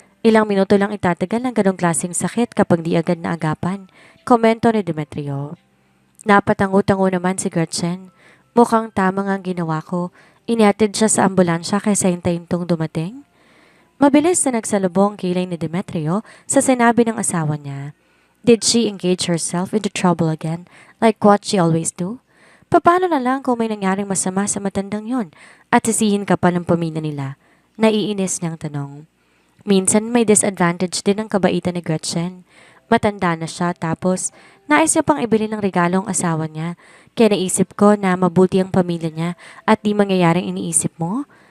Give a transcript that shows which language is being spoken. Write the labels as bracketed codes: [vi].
[tl] Ilang minuto lang itatagal ng ganong klaseng sakit kapag di agad na agapan, komento ni Demetrio. Napatango-tango naman si Gretchen. Mukhang tama nga ang ginawa ko. Inihatid siya sa ambulansya kaysa hintayin tong dumating. Mabilis na nagsalubong kilay ni Demetrio sa sinabi ng asawa niya. [en] Did she engage herself into trouble again like what she always do? [tl] Paano na lang kung may nangyaring masama sa matandang yon at sisihin ka pa ng pamilya nila? Naiinis niyang tanong. Minsan may disadvantage din ang kabaitan ni Gretchen. Matanda na siya tapos nais niya pang ibili ng regalo ang asawa niya. Kaya naisip ko na mabuti ang pamilya niya at di mangyayaring iniisip mo.